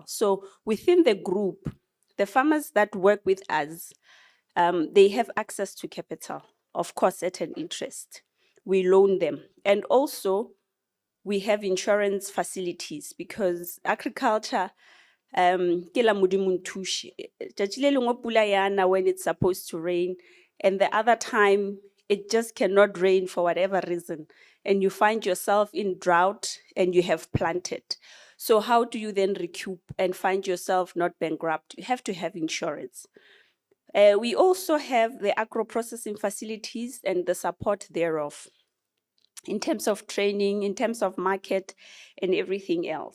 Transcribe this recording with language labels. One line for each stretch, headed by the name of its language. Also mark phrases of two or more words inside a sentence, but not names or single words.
English: So within the group, the farmers that work with us, they have access to capital, of course, at an interest. We loan them. And also, we have insurance facilities because agriculture
Northern Sotho: ke la Modimo nthushe. Tšatši le lengwe pula yana
English: when it's supposed to rain, and the other time it just cannot rain for whatever reason, and you find yourself in drought and you have planted. So how do you then recoup and find yourself not bankrupt? You have to have insurance. We also have the agro-processing facilities and the support thereof in terms of training, in terms of market, and everything else.